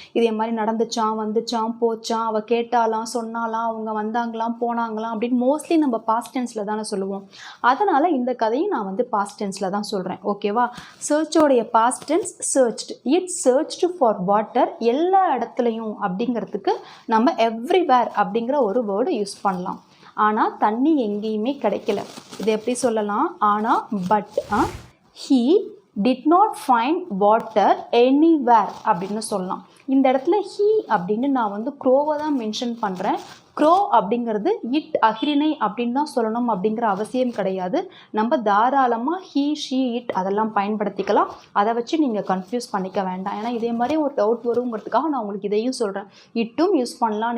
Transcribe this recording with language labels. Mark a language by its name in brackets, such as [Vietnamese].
[Tamil] இதே மாதிரி நடந்துச்சான், வந்துச்சான், போச்சான், அவள் கேட்டாலாம், சொன்னாலாம், அவங்க வந்தாங்களாம், போனாங்களாம் அப்படின்னு மோஸ்ட்லி நம்ம பாஸ்ட் டென்ஸில் தானே சொல்லுவோம். அதனால் இந்த கதையும் நான் வந்து பாஸ்ட் டென்ஸில் தான் சொல்கிறேன். ஓகேவா? சர்ச்சோடைய past tense searched. [English] it searched for water, [Tamil] எல்லா இடத்துலையும் அப்படிங்கிறதுக்கு நம்ம எவ்ரிவேர் அப்படிங்கிற ஒரு வேர்டு யூஸ் பண்ணலாம். ஆனால் தண்ணி எங்கேயுமே கிடைக்கல. இது எப்படி சொல்லலாம்? ஆனால் [English] but he did not find water anywhere [Tamil] அப்படின்னு சொல்லலாம். இந்த இடத்துல he அப்படின்னு நான் வந்து க்ரோவை தான் மென்ஷன் பண்ணுறேன். க்ரோ அப்படிங்கிறது இட் அஹ்ரினை அப்படின்னு தான் சொல்லணும் அப்படிங்கிற அவசியம் கிடையாது. நம்ம தாராளமாக ஹீ, ஷீ, இட் அதெல்லாம் பயன்படுத்திக்கலாம். அதை வச்சு நீங்கள் கன்ஃபியூஸ் பண்ணிக்க வேண்டாம். ஏன்னா இதே மாதிரி ஒரு டவுட் வருங்கிறதுக்காக நான் உங்களுக்கு இதையும் சொல்கிறேன். இட்டும் யூஸ் பண்ணலாம்.